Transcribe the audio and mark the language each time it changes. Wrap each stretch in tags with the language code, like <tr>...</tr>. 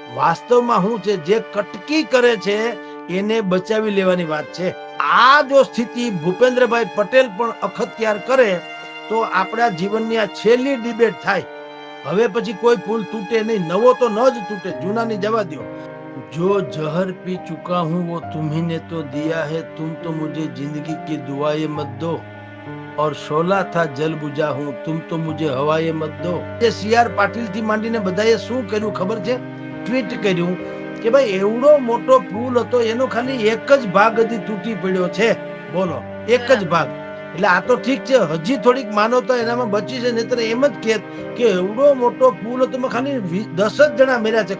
<gu>વાસ્તવમાં શું છે, જે કટકી કરે છે એને બચાવી લેવાની વાત છે. આ જો સ્થિતિ ભૂપેન્દ્રભાઈ પટેલ પણ અખત્યાર કરે તો આપણા જીવનની આ છેલ્લી ડિબેટ થાય. હવે પછી કોઈ પુલ તૂટે નહીં, નવો તો ન જ તૂટે, જૂનાની જવા દો.</gu> <hi>जो जहर पी चुका हूँ वो तुम्ही ने तो दिया है, तुम तो मुझे जिंदगी की दुआएं मत दो, और शोला था जल बुझा हूँ, तुम तो मुझे हवाएं मत दो.</hi> <gu>જે સીઆર પાટીલ થી માંડીને બધાએ શું કર્યું ખબર છે? ટ્વીટ કર્યું કે ભાઈ એવડો મોટો પુલ હતો, એનો ખાલી એક જ ભાગ હજી તૂટી પડ્યો છે. બોલો, એક જ ભાગ. એટલે આ તો ઠીક છે, હજી થોડીક માનવતા એનામાં બચી છે, નહીતર એમ જ કહેત કે એવડો મોટો પુલ હતો, ખાલી 10 જ જણા મર્યા છે.</gu>